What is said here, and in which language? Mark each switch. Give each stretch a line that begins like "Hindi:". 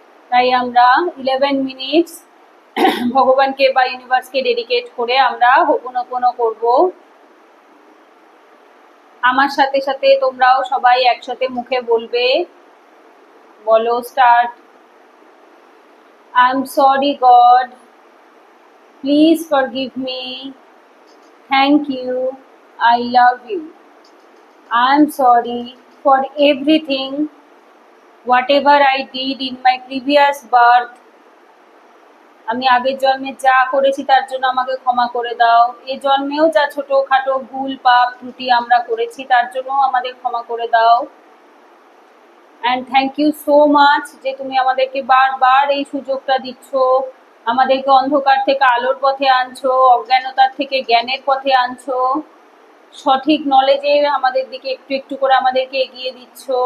Bangla: তাই আমরা 11 মিনিটস ভগবানকে বা ইউনিভার্সকে ডেডিকেট করে আমরা হোপোনোপোনো করব। আমার সাথে সাথে তোমরাও সবাই একসাথে মুখে বলবে। বলো, start.
English: I'm sorry God, please forgive me, thank you, I love you. I'm sorry for everything, whatever I did in my previous birth.
Bangla: আমি আগের জন্মে যা করেছি তার জন্য আমাকে ক্ষমা করে দাও। এই জন্মেও যা ছোটখাটো ভুল পাপ ত্রুটি আমরা করেছি তার জন্য আমাদের ক্ষমা করে দাও।
English: and thank you so much
Bangla: যে তুমি আমাদেরকে বারবার এই সুযোগটা দিচ্ছ, আমাদেরকে অন্ধকার থেকে আলোর পথে আনছো, অজ্ঞানতার থেকে জ্ঞানের পথে আনছো, সঠিক নলেজে আমাদের দিকে একটু একটু করে আমাদেরকে এগিয়ে দিচ্ছ।